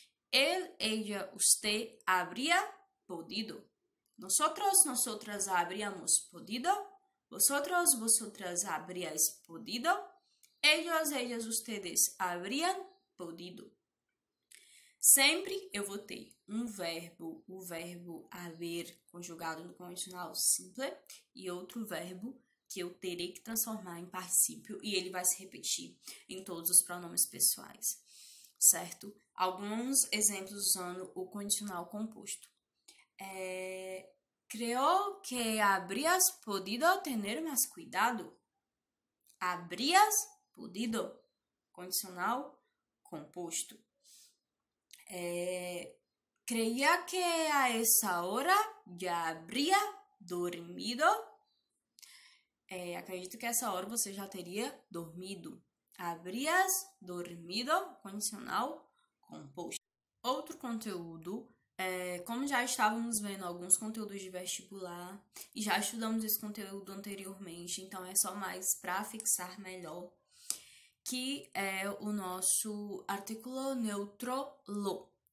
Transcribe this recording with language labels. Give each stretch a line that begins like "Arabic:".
Spanish: Él, ella, usted habría podido. Nosotros, nosotras habríamos podido. Vosotros, vosotras habríais podido. Ellos, ellas, ustedes habrían podido.
Portuguese: Sempre eu vou ter um verbo, o verbo haver conjugado no condicional simple e outro verbo que eu terei que transformar em particípio e ele vai se repetir em todos os pronomes pessoais, certo? Alguns exemplos usando o condicional composto.
Spanish: Creo que habrías podido tener más cuidado. Habrías podido,
Portuguese: condicional composto.
Spanish: Creía que a esa hora ya habría dormido.
Portuguese: Acredito que a essa hora você já teria dormido.
Spanish: Habrías dormido,
Portuguese: condicional composto. Outro conteúdo, como já estávamos vendo alguns conteúdos de vestibular e já estudamos esse conteúdo anteriormente, então é só mais para fixar melhor, que é o nosso artículo neutro lo.